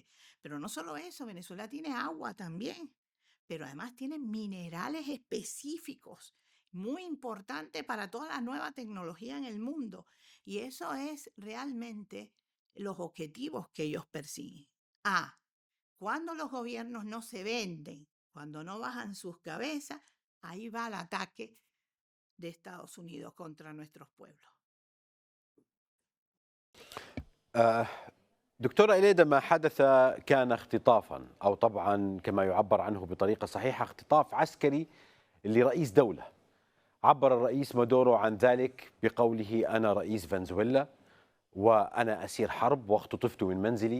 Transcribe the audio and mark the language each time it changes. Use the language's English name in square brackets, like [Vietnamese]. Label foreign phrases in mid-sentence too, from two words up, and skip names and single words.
[Spanish] Pero no solo eso, Venezuela tiene agua también, pero además tiene minerales específicos, muy importantes para toda la nueva tecnología en el mundo. Y eso es realmente los objetivos que ellos persiguen. Ah, cuando los gobiernos no se venden, cuando no bajan sus cabezas, ahí va el ataque de Estados Unidos contra nuestros pueblos. [Arabic] آه، دكتورة إليدا، ما حدث كان اختطافا، أو طبعا كما يعبر عنه بطريقة صحيحة اختطاف عسكري لرئيس دولة. عبر الرئيس مادورو عن ذلك بقوله: أنا رئيس فنزويلا وأنا أسير حرب واختطفت من منزلي.